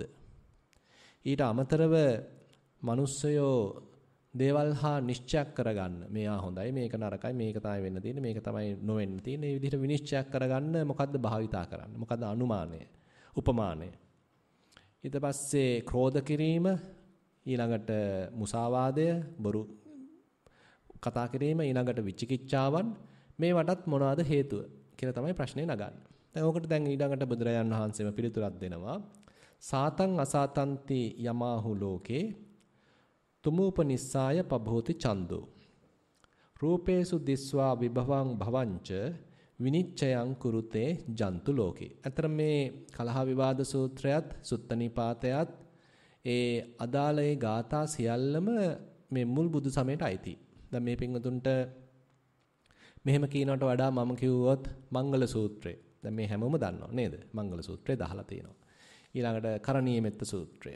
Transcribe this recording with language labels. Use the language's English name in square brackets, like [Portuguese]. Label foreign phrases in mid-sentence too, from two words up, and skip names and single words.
[Sinhala] ඊට අමතරව මිනිස්සයෝ දේවල් හා නිශ්චයක් කරගන්න මේවා හොඳයි මේක නරකයි මේක තමයි වෙන්න තියෙන්නේ මේක තමයි නොවෙන්න තියෙන්නේ මේ විදිහට විනිශ්චයක් කරගන්න මොකද්ද භාවිතා කරන්නේ මොකද්ද අනුමානය උපමානය ඊට පස්සේ ක්‍රෝධ කිරීම ඊළඟට මුසාවාදය බොරු කතා කිරීම ඊළඟට විචිකිච්ඡාවන් මේවටත් මොනවාද හේතුව කියලා තමයි ප්‍රශ්නේ නගන්නේ. දැන් ඕකට දැන් ඊළඟට බුදුරජාණන් වහන්සේම පිළිතුරක් දෙනවා. [Pali] සාතං අසාතන්ති යමාහු ලෝකේ තුමූපනිස්සාය පභෝති ඡන්தோ රූපේසු දිස්වා විභවං භවංච විනිච්ඡයං කුරුතේ ජන්තු ලෝකේ. [Sinhala] අතර මේ කලහ විවාද සූත්‍රයත් සුත්ත නිපාතයත් ඒ අදාළේ ගාථා සියල්ලම මේ මුල් බුදු සමයට අයිති. දැන් මේ පින්වතුන්ට මෙහෙම කියනකට වඩා මම කිව්වොත් මංගල සූත්‍රය. දැන් මේ හැමෝම දන්නවා නේද? මංගල සූත්‍රය දහලා තියෙනවා. ඊළඟට කරණීය මෙත්ත සූත්‍රය.